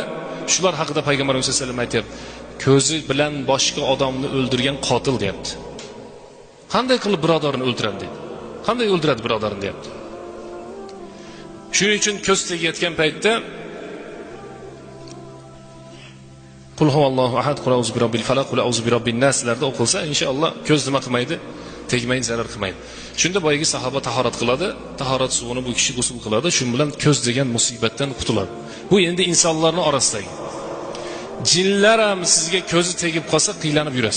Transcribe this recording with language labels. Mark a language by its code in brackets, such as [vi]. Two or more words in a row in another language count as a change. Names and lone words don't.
[uz] Shular haqida Payg'ambarimiz [ar] صلى الله عليه وسلم [uz] aytayapti. Ko'zi bilan boshqa odamni o'ldirgan qotil deyapti. Qanday qilib birodarini o'ldiradi deydi. Qanday o'ldiradi birodarini deyapti. Shuning uchun ko'z tegayotgan paytda [ar] قل هو الله أحد, قل أعوذ برب الفلق, قل أعوذ برب [uz] naslarda o'qilsa, inshaalloh ko'z nima qilmaydi? Tegmaydi, zarar qilmaydi. Shunda boyagi sahoba tahorat qiladi, tahorat suvini bu kishi g'usl qiladi, shu bilan ko'z degan musibatdan qutuladi. Bu endi insonlarning orasidagi. Jinlar ham sizga ko'zi tegib qolsa qiylanib yurasiz.